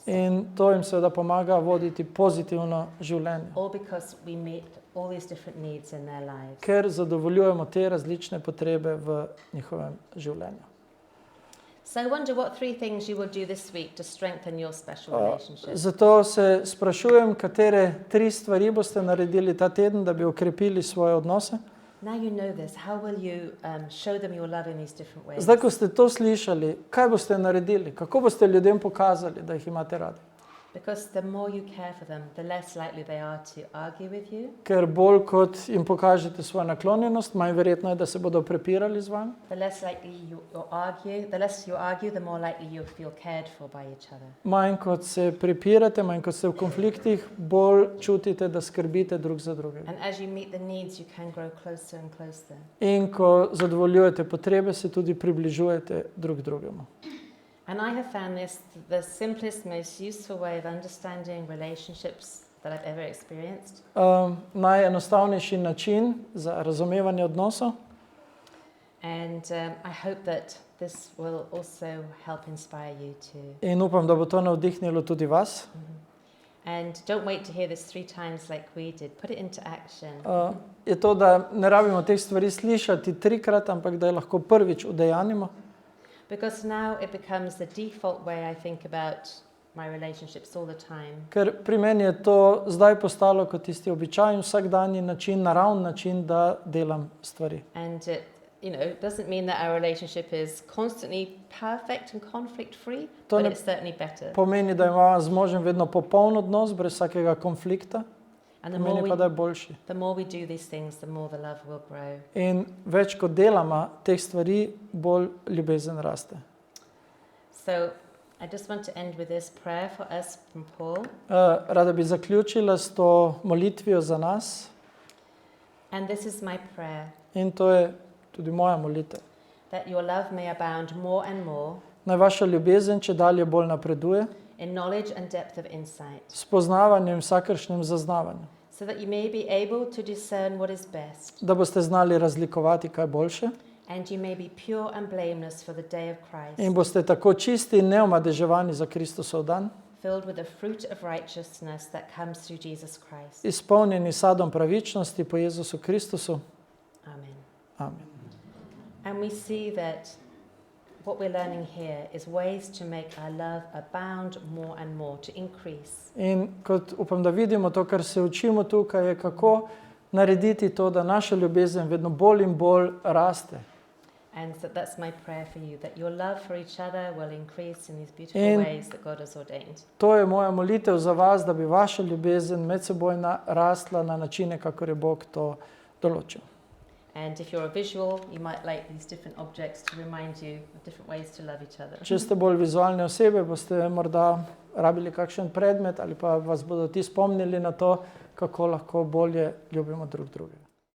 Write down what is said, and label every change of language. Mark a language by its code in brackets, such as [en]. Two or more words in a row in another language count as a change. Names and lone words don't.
[sl] in to jim seveda pomaga voditi pozitivno življenje. [en] All because we meet all these different needs in their lives. [sl] Ker zadovoljujemo te različne potrebe v njihovem življenju. [en] So I wonder what 3 things you will do this week to strengthen your special relationship. [sl] Zato se sprašujem, katere 3 stvari boste naredili ta teden, da bi okrepili svoje odnose. [en] Now you know this, how will you show them your love in these different ways? [sl] Zdaj, ko ste to slišali, kaj boste naredili? Kako boste ljudem pokazali, da jih imate radi? [en] Because the more you care for them, the less likely they are to argue with you. [sl] Ker bolj kot jim pokažete svojo naklonjenost, manj verjetno je, da se bodo prepirali z vami. [en] The less you argue, the more likely you'll feel cared for by each other. [sl] Manj kot se prepirate, manj kot ste v konfliktih, bolj čutite, da skrbite drug za drugega. [en] And as you meet the needs, you can grow closer and closer. [sl] In ko zadovoljujete potrebe, se tudi približujete drug drugemu. [en] And I have found this the simplest, most useful way of understanding relationships that I've ever experienced. [sl] Najenostavnejši način za razumevanje odnosov. [en] And I hope that this will also help inspire you too. [sl] In upam, da bo to navdihnilo tudi vas. [en] And don't wait to hear this 3 times like we did. Put it into action. [sl] Je to, da ne rabimo teh stvari slišati 3-krat, ampak da jih lahko prvič udejanimo. [en] Because now it becomes the default way I think about my relationships all the time. [sl] Ker pri meni je to zdaj postalo kot tisti običajen vsakdanji način, naravni način, da delam stvari. [en] And it, doesn't mean that our relationship is constantly perfect and conflict free, but it's certainly better. [sl] Pomeni, da imamo z možem vedno popoln odnos, brez vsakega konflikta. [en] And [sl] Pomeni pa, da je boljši. [en] the more we do these things, the more the love will grow. [sl] In več kot delamo teh stvari, bolj ljubezen raste. [en] So I just want to end with this prayer for us from Paul. [sl] Rada bi zaključila s to molitvijo za nas. [en] And this is my prayer, [sl] In to je tudi moja molitev. [en] that your love may abound more and more [sl] Naj vaša ljubezen če dalje bolj napreduje, [en] in knowledge and depth of insight, [sl] s poznavanjem in vsakršnim zaznavanjem. [en] so that you may be able to discern what is best, [sl] Da boste znali razlikovati, kaj je boljše, [en] and you may be pure and blameless for the day of Christ, [sl] in boste tako čisti in neomadeževani za Kristusov dan, [en] filled with the fruit of righteousness that comes through Jesus Christ. [sl] izpolnjeni sadom pravičnosti po Jezusu Kristusu. [en] Amen. [sl] Amen. [en] And we see that what we're learning here is ways to make our love abound more and more, to increase. [sl] In kot upam, da vidimo to, kar se učimo tukaj, je kako narediti to, da naša ljubezen vedno bolj in bolj raste. [en] And so that's my prayer for you, that your love for each other will increase in these beautiful [sl] In- [en] ways that God has ordained. [sl] To je moja molitev za vas, da bi vaša ljubezen medsebojna rasla na načine, kakor je Bog to določil. [en] And if you're a visual, you might like these different objects to remind you of different ways to love each other. [sl] Če ste bolj vizualne osebe, boste morda rabili kakšen predmet ali pa vas bodo ti spomnili na to, kako lahko bolje ljubimo drug drugega.